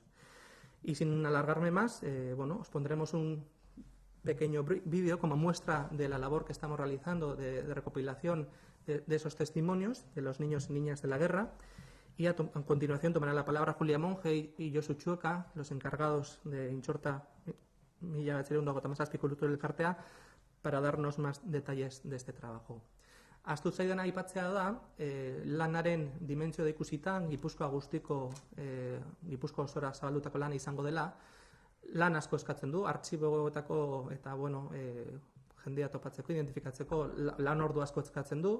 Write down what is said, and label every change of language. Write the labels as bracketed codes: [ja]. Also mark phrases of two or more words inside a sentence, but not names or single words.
[es] Y sin alargarme más, os pondremos un pequeño vídeo como muestra de la labor que estamos realizando de recopilación de esos testimonios de los niños y niñas de la guerra. Y a continuación tomará la palabra Julia Monge y Josu Txuka, los encargados de Intxorta 1937 Kultura Elkartea, para darnos más detalles de este trabajo. [eu] Ahaztu zaidan aipatzea da, lanaren dimentsioa ikusita, Gipuzkoa guztiko, Gipuzkoa osora zabaldutako lana izango dela, lan asko eskatzen du, artxiboetako eta jendea topatzeko, identifikatzeko lan ordu asko eskatzen du.